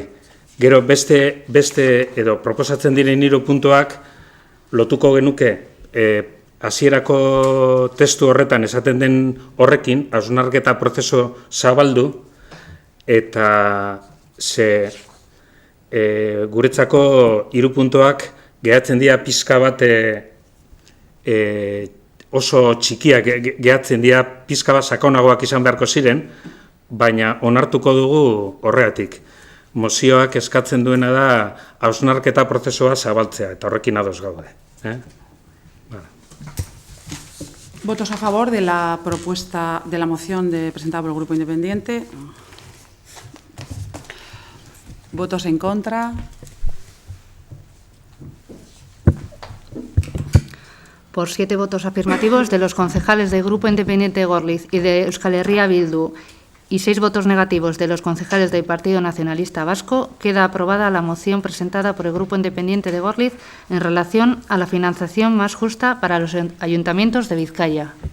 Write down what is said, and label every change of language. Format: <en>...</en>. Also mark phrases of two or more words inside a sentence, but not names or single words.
<eu>Gero beste edo proposatzen diren 3 puntuak lotuko genuke hasierako testu horretan esaten den horrekin, hausnarketa prozesu zabaldu eta guretzako 3 puntuak gehatzen dira pizka bat oso txikiak gehatzen dira, pizka bat sakonagoak izan beharko ziren, baina onartuko dugu horregatik. Mozioak eskatzen duena da hausnarketa prozesua zabaltzea, eta horrekin ados gaude.</eu> <es>¿Votos a favor de la propuesta de la moción presentada por el Grupo Independiente? ¿Votos en contra? Por 7 votos afirmativos de los concejales del Grupo Independiente de Gorliz y de Euskal Herria Bildu y 6 votos negativos de los concejales del Partido Nacionalista Vasco, queda aprobada la moción presentada por el Grupo Independiente de Gorliz en relación a la financiación más justa para los ayuntamientos de Vizcaya.</es>